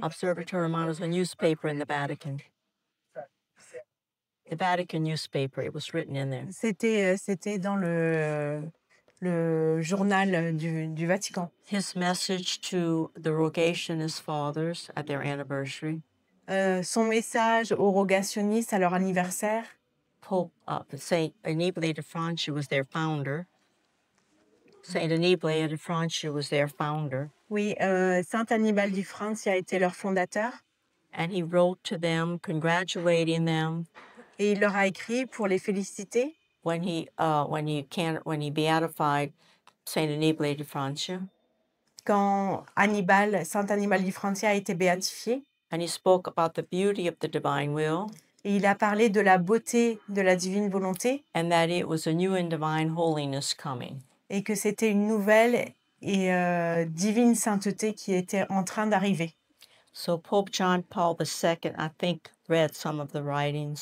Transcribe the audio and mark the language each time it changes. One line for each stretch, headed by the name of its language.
English: Observatory Romano is a newspaper in the Vatican. The Vatican newspaper. It was written in there.
French: c'était dans le journal du Vatican.
English: His message to the Rogationist fathers at their anniversary.
French: Son message aux rogationnistes à leur anniversaire.
English: Pope Saint Annibale de Francia was their founder. Saint Annibale de Francia was their founder.
French: Oui, Saint Annibal di Francia a été leur fondateur.
English: And he wrote to them, congratulating them.
French: Et il leur a écrit pour les féliciter.
English: When he beatified Saint Annibale de Francia.
French: Quand Saint Annibal di Francia a été béatifié.
English: And he spoke about the beauty of the divine will.
French: Et il a parlé de la beauté de la divine volonté.
English: And that it was a new and divine holiness coming.
French: Et que c'était une nouvelle et divine sainteté qui était en train d'arriver.
English: So Pope John Paul II, I think, read some of the writings.